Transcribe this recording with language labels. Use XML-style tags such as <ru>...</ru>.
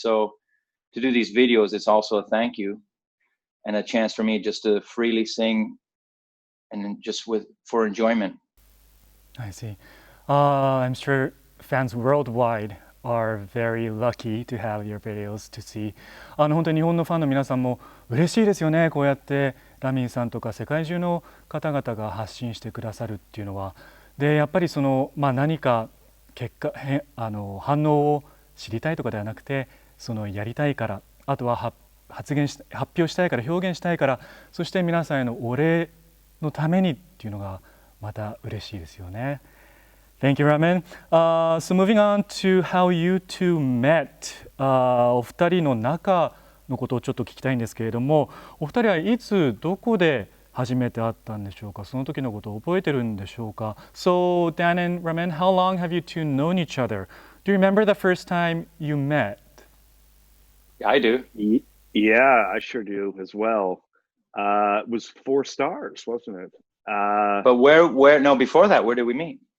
<en>So to do these videos, it's also a thank you and a chance for me just to freely sing and just for enjoyment. I see. I'm sure fans worldwide are very lucky to have your videos to see.</en> <ja>本当に日本のファンの皆さんも嬉しいですよね。こうやってラミンさんとか世界中の方々が発信してくださるっていうのは。でやっぱり何か反応を知りたいとかではなくて、やりたいから、あとは発表したいから、表現したいから、そして皆さんへのお礼のためにっていうのがまた嬉しいですよね。</ja> <en>Thank you, Ramen. So moving on to how you two met.</en> <ja>お二人の仲のことをちょっと聞きたいんですけれども、お二人はいつどこで初めて会ったんでしょうか。その時のことを覚えてるんでしょうか。</ja> <en>So Dan and Ramen, how long have you two known each other? Do you remember the first time you met? I do. Yeah, I sure do as well. It was 4 stars, wasn't it? But where? No, before that, where did we meet?</en>